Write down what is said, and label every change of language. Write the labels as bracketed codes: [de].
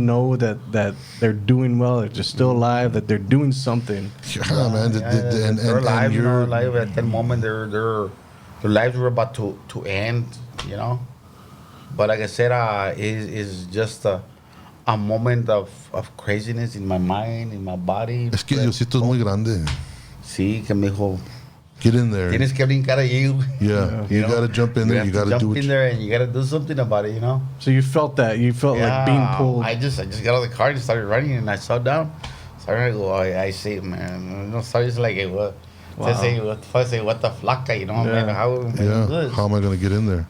[en] know that they're doing well, that they're still alive, that they're doing something. Yeah, man. And they're alive, you're alive at that moment. Their lives were about to end, But like I said, is just a moment of craziness in my mind, in my body. [es] Es que Diosito es muy grande. Sí, que me dijo, [en] Get in there. [es] tienes que brincar allí. [en] Yeah. You got to jump in there. You got to jump do what in you. there, and you got to do something about it, So you felt that. You felt like being pulled. I just got out of the car and started running, and I sat down. Started to go. I say, man, started like, hey, what? Wow. Say what the flaca, man? How am I gonna do Yeah. this? How am I going to get in there?